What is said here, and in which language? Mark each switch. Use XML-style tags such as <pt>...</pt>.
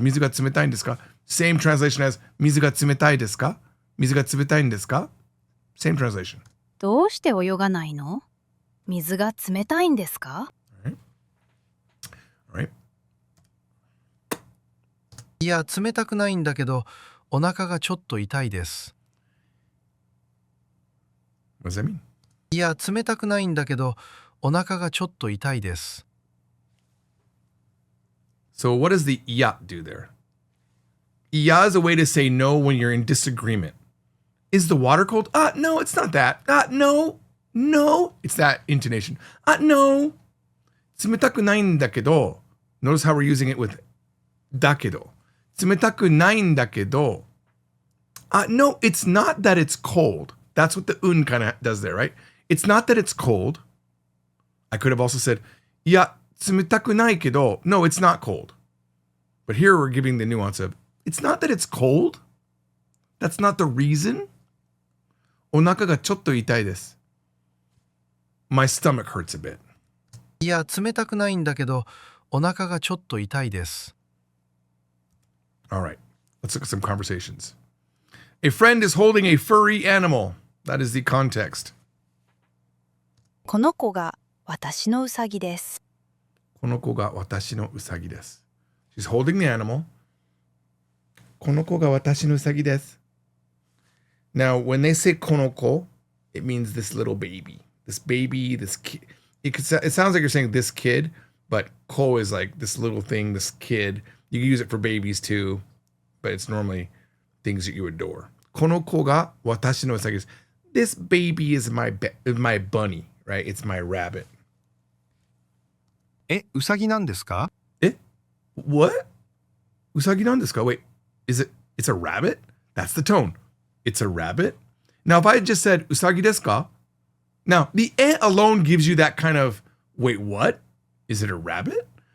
<ja>水が冷たいんですか?</ja> <en>Same translation as</en> <ja>水が冷たいですか? 水が冷たいんですか?</ja> <en>Same translation.</en> <ja>どうして泳がないの？水が冷たいんですか？</ja> <en>All right.</en> <ja>いや、冷たくないんだけど、お腹がちょっと痛いです。</ja> <en>What does that mean?</en> <ja>いや、冷たくないんだけど、お腹がちょっと痛いです。</ja> <en>So what does the ya do there? Ya is a way to say no when you're in disagreement. Is the water cold? No, it's not that. No. It's that intonation. No.</en> <ja>冷たくないんだけど.</ja> <en>Notice how we're using it with</en> <ja>だけど. 冷たくないんだけど.</ja> <en>No, it's not that it's cold. That's what the kind of does there, right? It's not that it's cold. I could have also said,</en> <ja>いや、冷たくないけど.</ja> <en>No, it's not cold. But here we're giving the nuance of, it's not that it's cold. That's not the reason.</en> <ja>お腹がちょっと痛いです.</ja> <en>My stomach hurts a bit.</en> <ja>いや、冷たくないんだけど、お腹がちょっと痛いです。</ja> <en>All right, let's look at some conversations. A friend is holding a furry animal. That is the context.</en> <ja>この子が私のウサギです。この子が私のウサギです.</ja> <en>She's holding the animal.</en> <ja>この子が私のウサギです.</ja> <en>Now, when they say</en> <ja>この子,</ja> <en>it means this little baby. This baby, this kid. It sounds like you're saying this kid, but ko is like this little thing, this kid. You can use it for babies too, but it's normally things that you adore.</en> <ja>この子が私のウサギです.</ja> <en>This baby is my bunny, right? It's my rabbit.</en> <ja>ウサギなんですか?</ja> <en>What?</en> <ja>ウサギなんですか?</ja> <en>Wait, it's a rabbit? That's the tone. It's a rabbit? Now, if I had just said</en> <ja>ウサギですか?</ja> <en>Now, the alone gives you that kind of, wait, what? Is it a rabbit?</en>